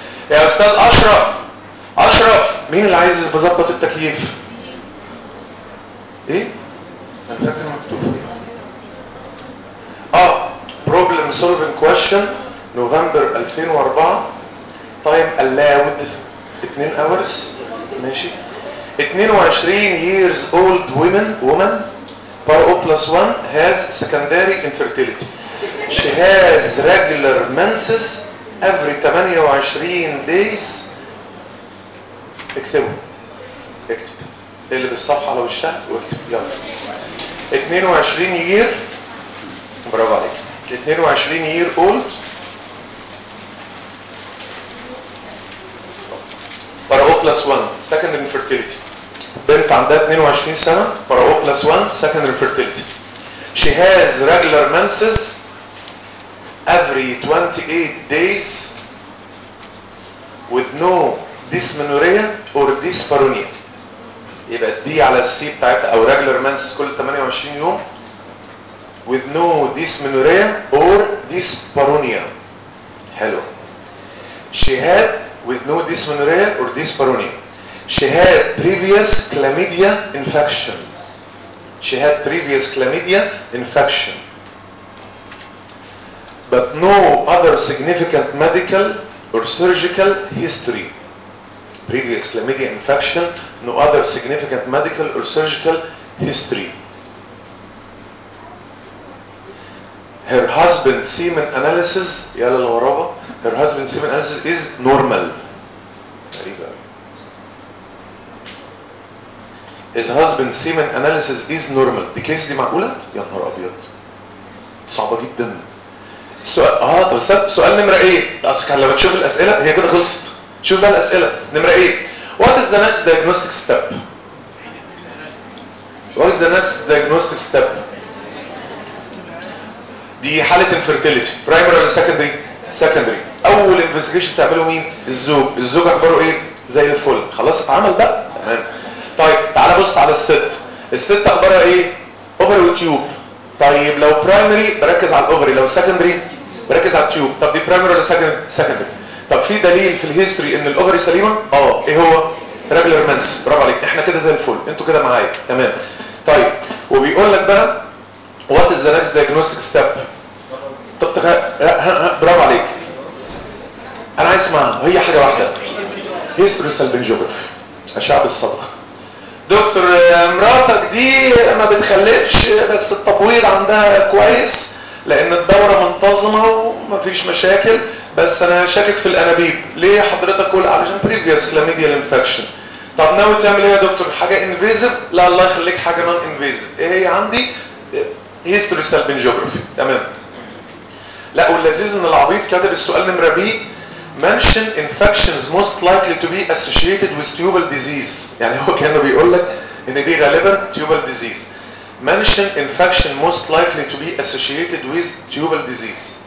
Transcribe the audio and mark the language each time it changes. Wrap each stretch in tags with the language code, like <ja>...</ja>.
<ar>يا استاذ اشرف، اشرف مين اللي عايز يظبط التكييف؟ ايه؟ انا فاكر مكتوب فيه.</ar> <en>اه problem solving question November 2004 time allowed 2 hours.</en> <ar>ماشي.</ar> <en>22 years old woman PRO plus 1 has secondary infertility. She has regular menses every 28 days.</en> <ar>اكتبوا. اكتب. اللي بالصفحة على وشها واكتب يلا.</ar> <en>22 year.</en> <ar>برافو عليك.</ar> <en>22 year old. PRO plus 1 second infertility.</en> <ar>بنت عندها 22 سنة</ar> <en>PRO plus 1 second infertility. She has regular menses every 28 days with no dysmenorrhea or dyspareunia.</en> <ar>يبقى دي على السي بتاعتها او</ar> <en>regular menses</en> <ar>كل 28 يوم</ar> <en>with no dysmenorrhea or dyspareunia.</en> <ar>حلو.</ar> <en>She had with no dysmenorrhea or dyspareunia. She had previous chlamydia infection. She had previous chlamydia infection. But no other significant medical or surgical history. Previous chlamydia infection, no other significant medical or surgical history. Her husband's semen analysis,</en> <ar>يلا الغرابة.</ar> <en>Her husband's semen analysis is normal. His husband's semen analysis is normal.</en> <ar>دي كيس دي معقولة؟ يا نهار أبيض. صعبة جدا. السؤال طب سؤال نمرة إيه؟ أصل لما تشوف الأسئلة هي كده خلصت. شوف بقى الأسئلة. نمرة إيه؟</ar> <en>What is the next diagnostic step? What is the next diagnostic step?</en> <ar>دي حالة infertility. Primary ولا secondary؟ secondary. أول investigation تعمله مين؟ الزوج. الزوج أخباره إيه؟ زي الفل. خلاص اتعمل بقى؟ تمام. طيب تعال بص على الست. الست اخبارها ايه؟ اوفري وتيوب. طيب لو برايمري بركز على الاوفري، لو سكندري بركز على التيوب. طب دي برايمري ولا سكندري؟ طب في دليل في الهيستوري ان الاوفري سليمه؟ اه. ايه هو؟ ريجولر منس. برافو عليك، احنا كده زي الفل، انتوا كده معايا تمام. طيب وبيقول لك بقى</ar> <en>What is the next diagnostic step.</en> <ar>طب برافو عليك، انا عايز اسمعها. هي حاجه واحده، هيستوري سالبنجيوغرافي، اشعه الصدغ. دكتور مراتك دي ما بتخلفش بس التبويض عندها كويس لان الدوره منتظمه وما فيش مشاكل، بس انا شاكك في الانابيب. ليه حضرتك كل علشان</ar> <en>Previous chlamydia infection.</en> <ar>طب ناوي تعمل ايه يا دكتور؟ حاجه انفيزيف؟ لا الله يخليك، حاجه نون انفيزيف. ايه هي؟ عندي هيستوري سالبنجيوغرافي. تمام. لا واللذيذ ان العبيط كاتب السؤال نمره بي،</ar> <en>mention infections most likely to be associated with tubal disease.</en> <ar>يعني هو كانه بيقول لك ان دي غالبا tubal disease.</ar> <en>mention infection most likely to be associated with tubal disease.</en>